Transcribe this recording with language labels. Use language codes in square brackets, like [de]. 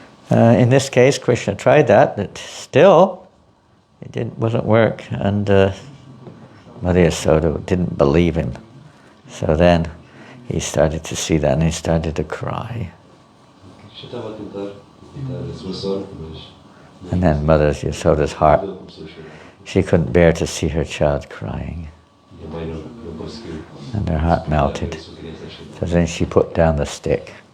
[en] In this case, Krishna tried that, but still, it wasn't work. And Mother Yasoda didn't believe him. So then he started to see that and he started to cry. [pt] Já estava a tentar evitar a sua sorte, mas [en] And then Mother Yasoda's heart, [pt] ele começou a chorar. [en] she couldn't bear to see her child crying. [pt] E a mãe não conseguiu. [en] And her heart melted. [pt] A sua criança a chorar. [en] So then she put down the stick